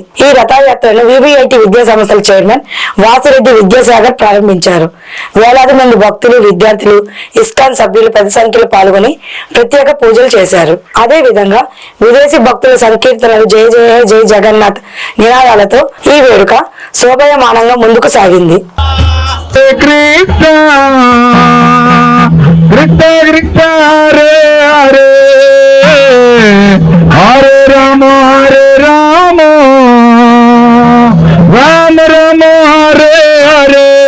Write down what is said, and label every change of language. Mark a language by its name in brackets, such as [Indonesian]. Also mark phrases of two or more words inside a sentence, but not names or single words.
[Telugu] ఈ రథయాత్రను వివిఐటి విద్యా సంస్థల చైర్మన్ వాసిరెడ్డి విద్యాసాగర్ ప్రారంభించారు. వేలాది మంది భక్తులు, విద్యార్థులు, ఇస్కాన్ సభ్యులు పెద్ద సంఖ్యలో పాల్గొని ప్రత్యేక పూజలు చేశారు. అదే విధంగా విదేశీ భక్తుల సంకీర్తనలు, జయ జయ జయ జగన్నాథ్ నినాదాలతో ఈ వేడుక శోభయమానంగా ముందుకు సాగింది. హరే రామ హరే రామ రామ రామ హరే హరే.